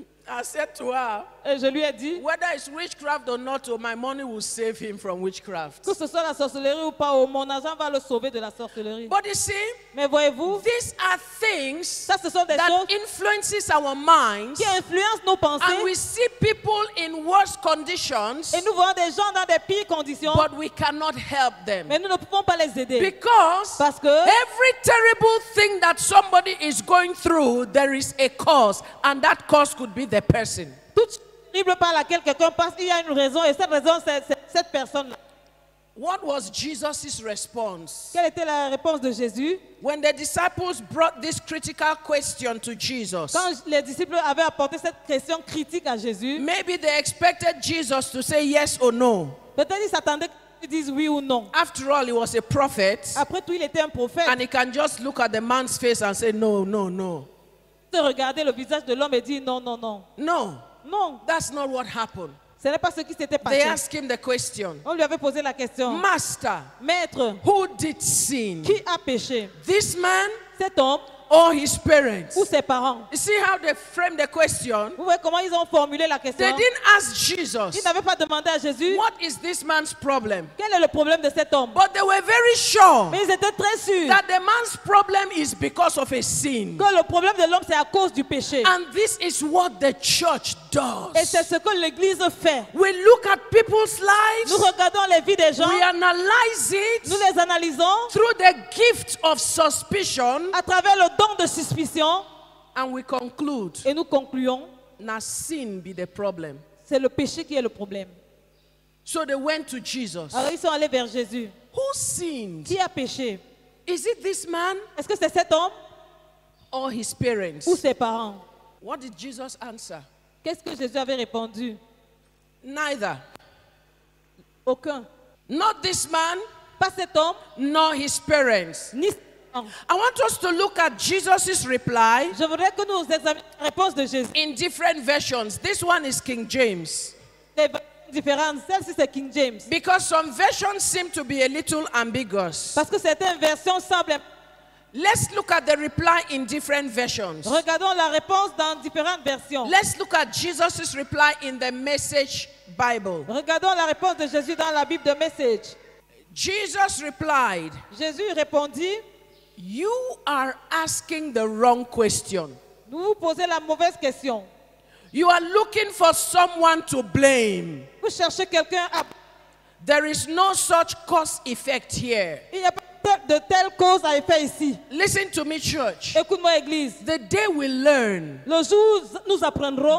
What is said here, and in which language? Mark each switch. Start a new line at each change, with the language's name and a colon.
English: I said to her,
French: Et je lui ai dit,
English: whether it's witchcraft or not, oh, my money will save him from witchcraft.
French: que ce soit la sorcellerie ou pas, mon argent va le sauver de la sorcellerie.
English: But you see,
French: Mais voyez-vous,
English: these are things
French: ça ce sont des
English: that
French: choses
English: influences our minds,
French: qui influencent nos
English: and we see people in worse conditions,
French: Et nous voyons des gens dans des pires conditions,
English: but we cannot help them.
French: mais nous ne pouvons pas les aider.
English: Because
French: Parce que
English: every terrible thing that somebody is going through, there is a cause, and that cause could be the person.
French: toute terrible par laquelle quelqu'un passe, il y a une raison, et cette raison, c'est cette personne-là.
English: What was Jesus' response?
French: Quelle était la réponse de Jésus?
English: When the disciples brought this critical question to Jesus,
French: Quand les disciples avaient apporté cette question critique à Jésus,
English: maybe they expected Jesus to say yes or no.
French: peut-être ils s'attendaient qu'ils disent oui ou non.
English: After all, he was a prophet,
French: Après tout, il était un prophète.
English: and he can just look at the man's face and say, no, no, no.
French: De regarder le visage de l'homme et dire non, non, non.
English: No,
French: Non,
English: that's not what happened.
French: ce n'est pas ce qui s'était passé.
English: asked him the question,
French: On lui avait posé la question.
English: Master,
French: Maître,
English: who did sin?
French: qui a péché?
English: This man
French: Cet homme
English: or his parents?
French: ou ses parents?
English: You see how they framed the question?
French: Vous voyez comment ils ont formulé la
English: They
French: question?
English: didn't ask Jesus,
French: Ils n'avaient pas demandé à Jésus
English: what is this man's problem?
French: quel est le problème de cet homme.
English: But they were very sure
French: Mais ils étaient très sûrs
English: that the man's problem is because of a sin.
French: que le problème de l'homme, c'est à cause du péché.
English: And this is what the church
French: Et c'est
English: does.
French: ce que l'Église fait.
English: We look at people's
French: Nous
English: lives,
French: regardons les vies des gens,
English: we analyze
French: nous
English: it
French: les analysons
English: through the gift of suspicion,
French: à travers le don de suspicion
English: and we conclude,
French: et nous concluons,
English: now sin be the problem.
French: c'est le péché qui est le problème.
English: So they went to Jesus.
French: Alors ils sont allés vers Jésus.
English: Who sinned?
French: Qui a péché?
English: Is it this man
French: Est-ce que c'est cet homme
English: or his parents?
French: ou ses parents?
English: What did Jesus answer?
French: Qu'est-ce que Jésus avait répondu?
English: Neither.
French: Aucun.
English: Not this man,
French: Pas cet homme,
English: nor his parents.
French: ni ses parents.
English: I want us to look at Jesus' reply
French: Je voudrais que nous examinions la réponse de Jésus.
English: in different versions. This one is King James.
French: Des versions différentes. Celle-ci, c'est King James.
English: Because some versions seem to be a little ambiguous.
French: Parce que certaines versions semblent...
English: Let's look at the reply in different versions.
French: Regardons la réponse dans différentes versions.
English: Let's look at Jesus' reply in the Message Bible.
French: Regardons la réponse de Jésus dans la Bible de Message.
English: Jesus replied,
French: Jésus répondit,
English: "You are asking the wrong question.
French: vous vous posez la mauvaise question.
English: You are looking for someone to blame.
French: Vous cherchez quelqu'un à...
English: There is no such cause effect here."
French: Il n'y a pas de telle cause à effet ici.
English: Listen to me, church.
French: Écoute-moi, Église.
English: The day we learn
French: Le jour où nous apprendrons